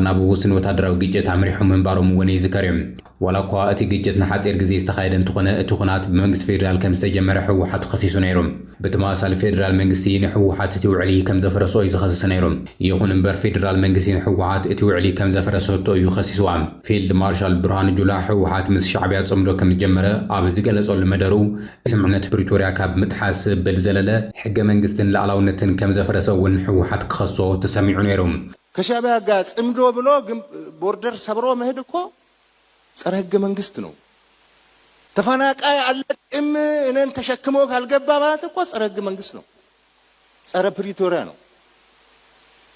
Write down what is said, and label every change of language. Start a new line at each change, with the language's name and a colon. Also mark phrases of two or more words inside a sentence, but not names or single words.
Tigrinya: ናብ ውስን ወታደራዊ ግጭት ኣምሪሑ ምንባሮም እውን ይዝከር እዩ ዋላ እኳ እቲ ግጭት ንሓፂር ግዜ ዝተኻየደ እንትኾነ እቲ ኩናት ብመንግስቲ ፌደራል ከም ዝተጀመረ ህወሓት ከሲሱ ነይሩ ብተመሳሳሊ ፌደራል መንግስቲ ንህወሓት እቲ ውዕሊ ከም ዘፈረሶ እዩ ዝኸስስ ነይሩ ይኹን እምበር ፌደራል መንግስቲ ንህወሓት እቲ ውዕሊ ከም ዘፈረሰቶ እዩ ከሲስዋ ፊልድ ማርሻል ብርሃኑ ጁላ ህወሓት ምስ ሻዕብያ ጽምዶ ከም ዝጀመረ ኣብ ዝገለጸሉ መደሩ ስምምነት ፕሪቶሪያ ካብ ምጥሓስ ብል ዘለለ ሕገ መንግስትን ላዕላውነትን ከም ዘፈረሰ እውን ህወሓት ክኸሶ ተሰሚዑ ነይሩ
Amharic: ከሻዕብያ ጋር ጽምዶ ብሎ ቦርደር ሰብሮ መሄድ እኮ ጸረ ህገ መንግስት ነው ተፈናቃይ አለቅም እነን ተሸክሞ ካልገባ ማለት እኮ ጸረ ህገ መንግስት ነው ጸረ ፕሪቶሪያ ነው